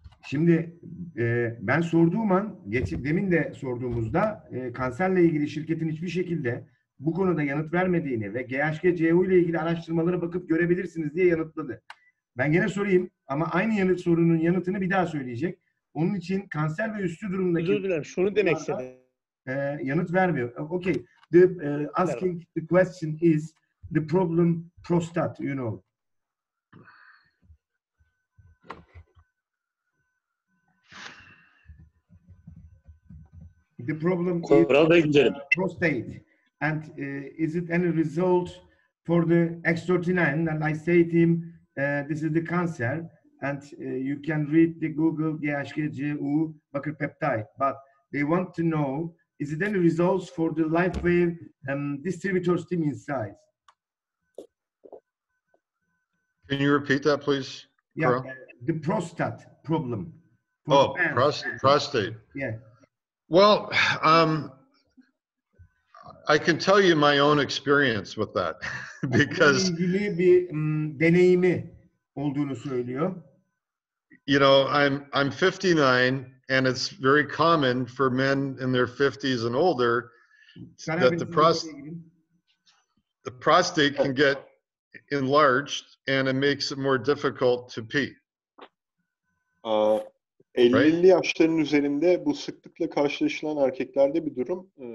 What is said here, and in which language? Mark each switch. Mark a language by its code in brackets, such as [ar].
[tr] Şimdi ben sorduğum an, demin de sorduğumuzda kanserle ilgili şirketin hiçbir şekilde bu konuda yanıt vermediğini ve GHG-CU ile ilgili araştırmalara bakıp görebilirsiniz diye yanıtladı. Ben gene sorayım ama aynı sorunun yanıtını bir daha söyleyecek. Onun için kanser ve üstü durumdaki... Özür dilerim, şunu demek istedim. Yanıt vermiyor. [en] Okay, asking the question is the problem prostate, you know. The problem is prostate, and is it any result for the X39? And I say to him, this is the cancer, and you can read the Google GHG-CU peptide, but they want to know, is it any results for the Lifewave distributor stim inside? Can you repeat that, please? Yeah, the prostate problem. Oh, prostate. Yeah. Well, I can tell you my own experience with that because [tr] ilgili bir deneyimi olduğunu söylüyor. [en] You know, I'm 59, and it's very common for men in their 50s and older that the prostate can get enlarged, and it makes it more difficult to pee. [tr] 50'li yaşların üzerinde bu sıklıkla karşılaşılan erkeklerde bir durum.